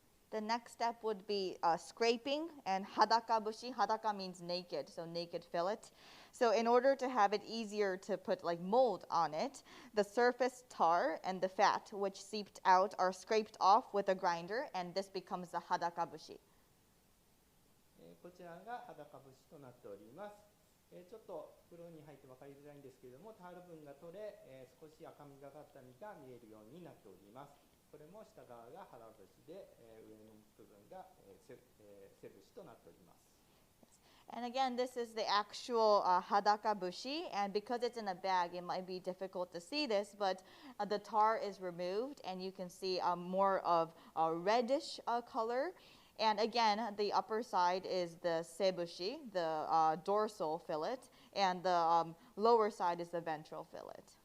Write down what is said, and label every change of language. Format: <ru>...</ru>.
<en>The next step would be scraping and hadakabushi. Hadaka means naked, so naked fillet. So in order to have it easier to put like mold on it, the surface tar and the fat which seeped out are scraped off with a grinder, and this becomes the hadakabushi.</en> <ja>こちらが裸節となっております。ちょっと袋に入って分かりづらいんですけれども、タール分が取れ、少し赤みがかった身が見えるようになっております。これも下側が腹節で、上の部分が、背節となっております。</ja> <en>And again, this is the actual hadakabushi, and because it's in a bag, it might be difficult to see this, but the tar is removed, and you can see more of a reddish color. And again, the upper side is the seibushi, the dorsal fillet, and the lower side is the ventral fillet.</en>